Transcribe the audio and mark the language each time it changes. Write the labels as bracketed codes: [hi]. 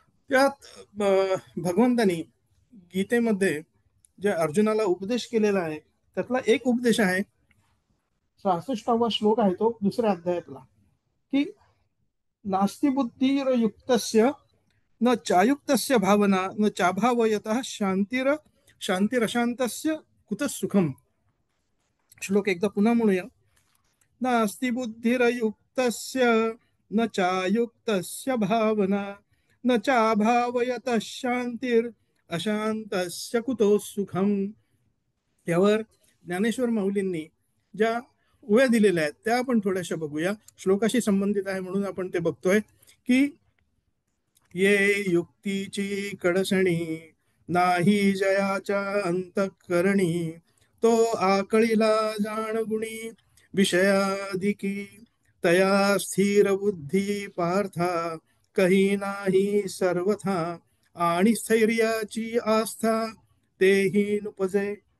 [mr] त्यात भगवंतानी गीतेमध्ये जे अर्जुनाला उपदेश केलेला आहे त्यातला एक उपदेश आहे, 66वा श्लोक आहे तो दुसऱ्या अध्यायातला, की [sa] नास्ति बुद्धिर्युक्तस्य न चायुक्तस्य भावना न चाभावयतः शांतिरशांतस्य कुतः सुखम. [mr] श्लोक एकदा पुन्हा म्हणूया. [sa] नास्ति बुद्धिर्युक्तस्य न चायुक्तस्य भावना न चाभावयतः शांतिरशांतस्य कुतो सुखम. [mr] यावर ज्ञानेश्वर माऊलींनी ज्या उव्या दिलेल्या आहेत त्या आपण थोड्याशा बघूया. श्लोकाशी संबंधित आहे म्हणून आपण ते बघतोय, की ये युक्तीची कडसणी नाही जयाच्या अंतःकरणी, तो आकळीला जाणगुणी विषयाधिकी, तया स्थिर बुद्धी पार्था कही नाही सर्वथा, आणि स्थैर्याची आस्था तेही नुपजे.